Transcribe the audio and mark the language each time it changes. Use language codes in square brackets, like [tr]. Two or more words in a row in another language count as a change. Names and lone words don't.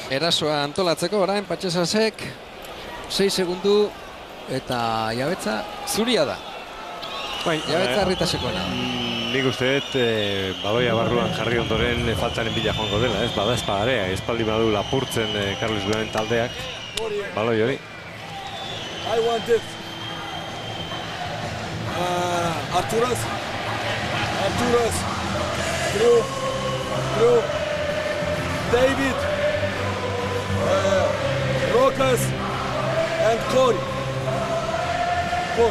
[eu] Erasoa antolatzeko orain Patxesasek. 6 segundu eta jabetza zuria da. Jabetza Arritasekoena. Nik uste dut baloia barruan jarri ondoren faltaren bila joango dela, ez? Bada espadarea, espaldi badu lapurtzen Carles Duran taldeak baloi hori. [en] I want it. Arturas. Drew. David. Rokas. And Corey. Good.